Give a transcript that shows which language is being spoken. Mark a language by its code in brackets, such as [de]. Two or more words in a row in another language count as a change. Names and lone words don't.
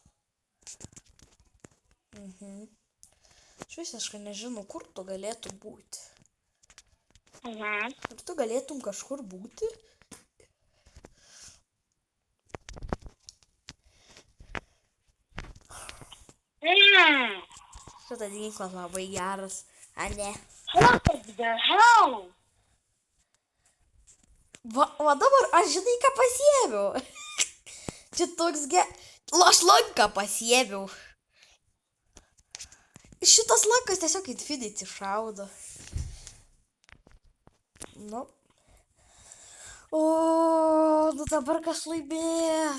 [lt] Aš visiškai nežinau, kur tu galėtum būti. Ar tu galėtum kažkur būti? Šitas ginklas labai geras. A, ne. [en] What the hell? [lt] Va dabar, aš žinai, ką pasiėmiau. Čia toks aš lanką pasiėmiau. Šitas lankas tiesiog Infinity šaudo. Nu. Nu dabar kas laimės.